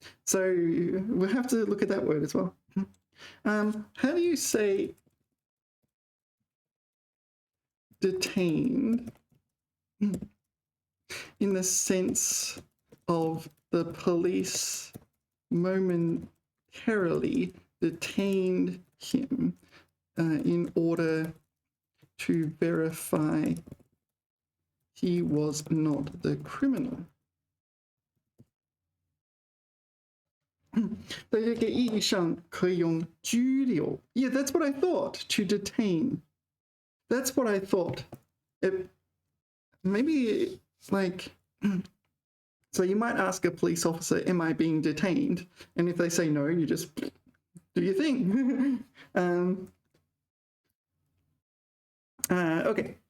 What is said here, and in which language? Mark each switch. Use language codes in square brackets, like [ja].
[en] So we'll have to look at that word as well. How do you say detained in the sense of the police momentarily detained him in order to verify he was not the criminal? [zh] 在这个意义上可以用拘留. [en] Yeah, that's what I thought, to detain. That's what I thought. Maybe like, so you might ask a police officer, am I being detained? And if they say no, you just do your thing. Okay.